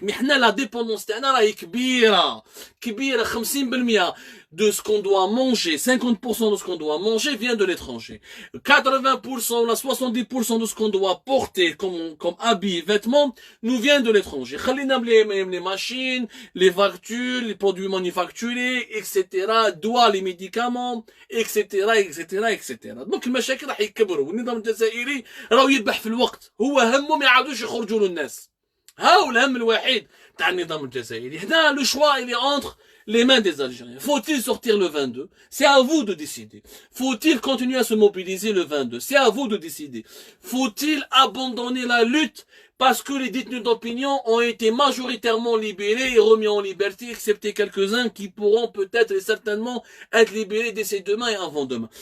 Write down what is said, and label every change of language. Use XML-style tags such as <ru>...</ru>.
<fr>Mais la dépendance est</fr> <ar>كبيرة</ar> <fr>50% de ce qu'on doit manger, 50% de ce qu'on doit manger vient de l'étranger. 80% ou 70% de ce qu'on doit porter comme habits, vêtements, nous vient de l'étranger. Les machines, les voitures, les produits manufacturés, etc. Doigts, les médicaments, etc., etc., etc.</fr> <ar>Donc المشاكل راح يكبروا والنظام الجزائري راهو يذبح في الوقت. هو همه ما يعاودوش يخرجوا للناس. ها هو الهم الوحيد تاع النظام الجزائري. هنا لو شوا</ar> <fr>il est entre les mains des Algériens. Faut-il sortir le 22? C'est à vous de décider. Faut-il continuer à se mobiliser le 22? C'est à vous de décider. Faut-il abandonner la lutte parce que les détenus d'opinion ont été majoritairement libérés et remis en liberté, excepté quelques-uns qui pourront peut-être et certainement être libérés d'ici demain et avant-demain?</fr>